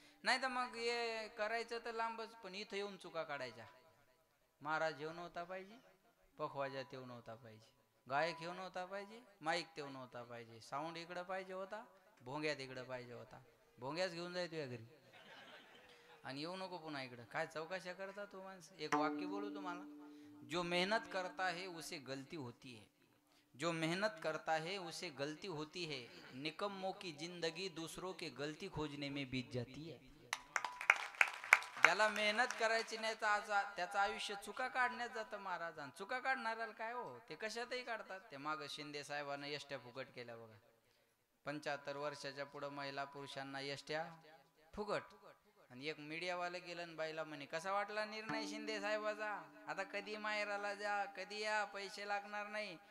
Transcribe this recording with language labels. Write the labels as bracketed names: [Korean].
[Marathi] नाही तर मग हे करायचं तर लांबच, पण इथं येऊन चुका काढायच्या. महाराज येऊ नव्हता पाहिजे, पखवाजात येऊ नव्हता पाहिजे, गायक येऊ नव्हता पाहिजे, माईक तेऊ नव्हता पाहिजे, साऊंड इकडं पाहिजे होता, भोंग्यात इकडं पाहिजे होता. भोंग्याच घेऊन जाय तुझ्या घरी आणि येऊ नको पुन्हा इकडं. काय चौकशा करता तू माणसं? एक वाक्य बोलू तुम्हाला. [Hindi] जो मेहनत करता है उसे गलती होती है, जो मेहनत करता है उसे गलती होती है, निकम्मों की जिंदगी दूसरों के गलती खोजने में बीत जाती है. [Marathi] ज्याला मेहनत करायची नाही तर त्याचं आयुष्य चुका काढण्यात जातं महाराज. आणि चुका काढणाऱ्याला काय हो, ते कशातही काढतात. ते माग शिंदे साहेबांना एसट्या फुकट केल्या बघा. 75 वर्षाच्या पुढं महिला पुरुषांना एसट्या फुकट. आणि एक मीडियावाले गेलं आणि बाईला म्हणे कसा वाटला निर्णय शिंदे साहेबाचा, आता कधी माहेराला जा कधी या, पैसे लागणार नाही.